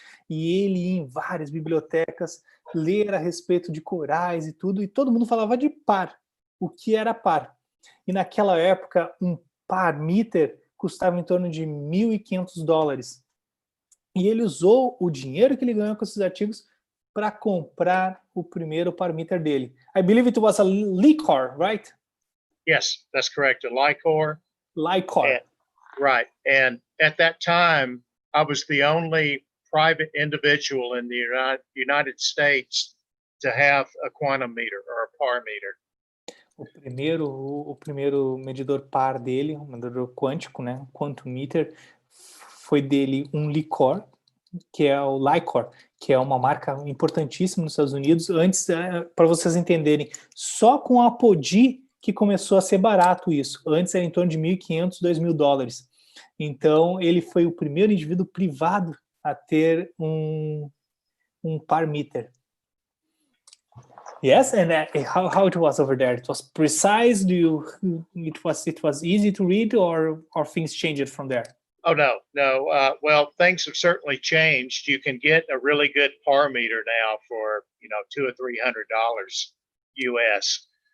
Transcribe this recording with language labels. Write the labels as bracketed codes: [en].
[pt] E ele ia em várias bibliotecas, ler a respeito de corais e tudo, e todo mundo falava de par. O que era par? E naquela época, um par meter custava em torno de $1.500. E ele usou o dinheiro que ele ganhou com esses artigos para comprar o primeiro par meter dele. [en] I believe it was a Lycor, right? Yes, that's correct. A Lycor. Lycor. Right. And at that time, I was the only private individual in the United States to have a quantum meter or a par meter. [pt] O primeiro medidor par dele, um medidor quântico, né, quantum meter, foi dele um Lycor, que é o Lycor, que é uma marca importantíssima nos Estados Unidos. Antes, para vocês entenderem, só com a Apogee que começou a ser barato isso. Antes era em torno de $1.500, $2.000. Então, ele foi o primeiro indivíduo privado a ter um par meter. [en] Yes, and how it was over there? It was precise. It was easy to read, or things changed from there? Oh no. Well, things have certainly changed. You can get a really good par meter now for $200 or $300 US.